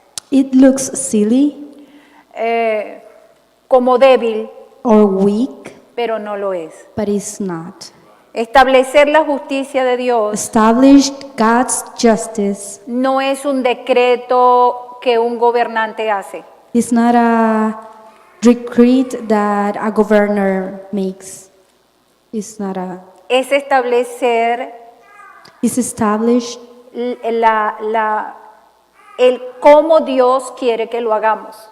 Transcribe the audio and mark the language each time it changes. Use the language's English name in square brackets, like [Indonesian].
[English] It looks silly [Spanish] como débil, [English] or weak, [Spanish] pero no lo es. [English] but it's not. [Spanish] Establecer la justicia de Dios [English] Established God's justice [Spanish] no es un decreto que un gobernante hace. [English] is not a decree that a governor makes. It's not a. [Spanish] Es establecer [English] It's established [Spanish] el cómo Dios quiere que lo hagamos.